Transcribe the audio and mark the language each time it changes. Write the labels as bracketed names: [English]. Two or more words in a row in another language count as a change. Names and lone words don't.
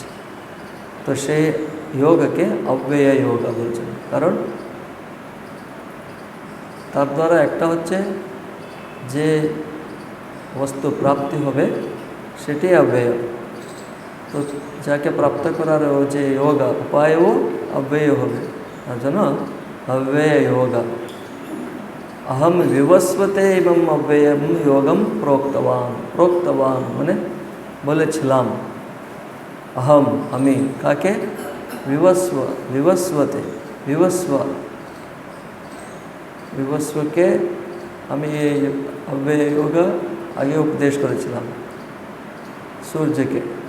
[Bangla] তো সেই যোগকে অব্যয় যোগ বলছেন, কারণ তার দ্বারা একটা হচ্ছে যে বস্তু প্রাপ্তি হবে সেটাই অব্যয়। তো যাকে প্রাপ্ত করার যে যোগ উপায়ও অব্যয় হবে, তার জন্য অব্যয় যোগ। [Sanskrit] अहम विवस्वते एवं अव्ययम योगम प्रोक्तवान। [Bangla] प्रोक्तवान মানে বলেছিলাম। अहम আমি কাকে? [Sanskrit] विवस्वते विवस्वके [Bangla] আমি এই অব্যয় যোগ আগে উপদেশ করেছিলাম সূর্যকে।